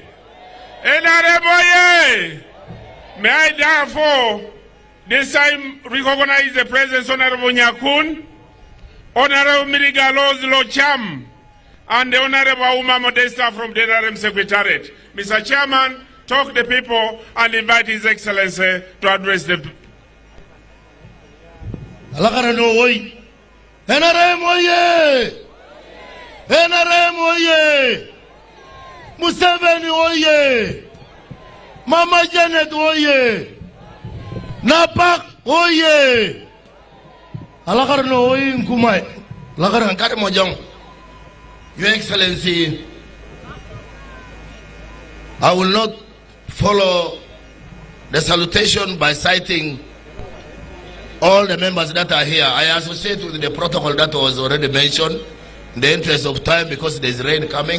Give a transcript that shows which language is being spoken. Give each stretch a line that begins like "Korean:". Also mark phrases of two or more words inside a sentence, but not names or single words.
English: NRM Moye! May I therefore this time recognize the presence of Honorable Nyakun, Honorable Mirigalos Locham, and the Honorable Uma Modesta from the NRM Secretariat. Mr. Chairman, talk the people and invite His Excellency to address the people. NRM Moye! NRM Moye! Museveni oye! Mama Janet oye! Napak oye!
Karamojong: Alakarno oye nkumai. Lakaran kare mojong.
English: Your Excellency, I will not follow the salutation by citing all the members that are here. I associate with the protocol that was already mentioned in the interest of time because there is rain coming.